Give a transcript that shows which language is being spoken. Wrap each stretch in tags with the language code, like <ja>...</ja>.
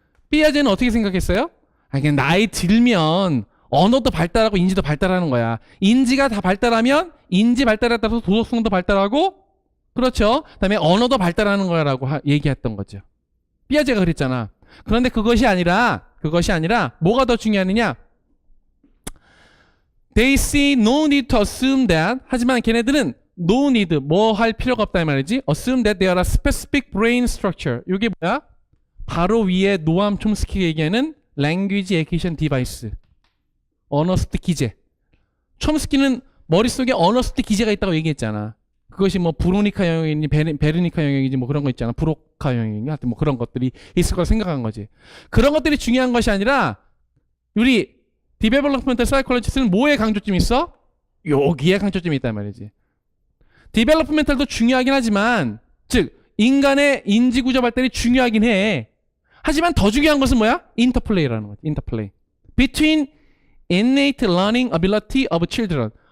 <ko>삐아제는 어떻게 생각했어요? 그냥 나이 들면 언어도 발달하고 인지도 발달하는 거야. 인지가 다 발달하면 인지 발달에 따라서 도덕성도 발달하고 그렇죠. 그다음에 언어도 발달하는 거야라고 얘기했던 거죠. 삐아제가 그랬잖아. 그런데 그것이 아니라 뭐가 더 중요하느냐?</ko> <en>They see no need to assume that.</en> <ko>하지만 걔네들은</ko> <en>no need,</en> <ko>뭐 할 필요가 없다 이 말이지.</ko> <en>Assume that there are specific brain structure.</en> <ko>이게 뭐야? 바로 위에 노암 촘스키가 얘기하는 language acquisition device. 언어 습득 기제. 촘스키는 머릿속에 언어 습득 기제가 있다고 얘기했잖아. 그것이 뭐 브로니카 영역이니 베르니카 영역이지 뭐 그런 거 있잖아. 브로카 영역이니 하여튼 뭐 그런 것들이 있을 거라 생각한 거지. 그런 것들이 중요한 것이 아니라 우리 디벨로프먼트 사이콜로지스트는 뭐에 강조점이 있어? 여기에 강조점이 있단 말이지. 디벨로프멘탈도 중요하긴 하지만 즉 인간의 인지구조 발달이 중요하긴 해. 하지만 더 중요한 것은 뭐야? 인터플레이라는 거지. 인터플레이.</ko> <en>Between innate learning ability of children.</en>